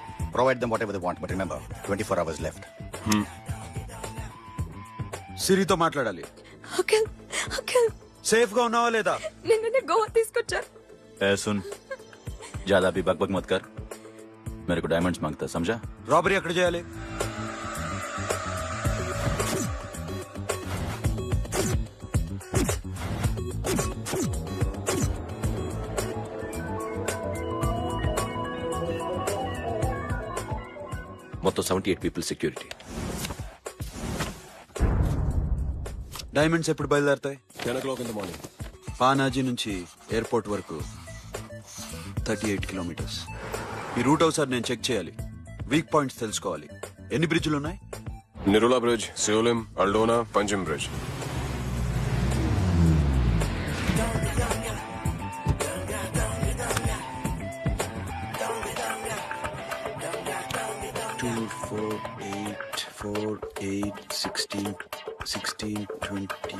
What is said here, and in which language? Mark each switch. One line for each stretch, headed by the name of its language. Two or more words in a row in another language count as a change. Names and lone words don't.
English: Provide them whatever they want, but remember, 24 hours left.
Telugu: సిరితో మాట్లాడాలి. అంకుల్ అంకుల్ సేఫ్ గా ఉన్నావా లేదా? నిన్ననే గోవా తీసుకొచ్చారు.
Hindi: ए सुन, ज्यादा भी बकबक मत कर. मेरे को डायमंड्स मांगता, समझा?
Telugu: రాబరీ ఎక్కడ చేయాలి? మొత్తం 78
English: people security.
Telugu: డైమండ్స్ ఎప్పుడు బయలుదేరుతాయి?
English: 10 o'clock in the morning.
Telugu: పానాజీ నుంచి ఎయిర్పోర్ట్ వరకు 38 కిలోమీటర్స్. ఈ రూట్ ఒకసారి నేను చెక్ చేయాలి.
English: weak points
Telugu: తెలుసుకోవాలి. ఎన్ని బ్రిడ్జ్లు ఉన్నాయి? Nirula Bridge, Seolim, Aldona, Panjim Bridge. Two, 4, 8, 4, 8, 16, 16, 20.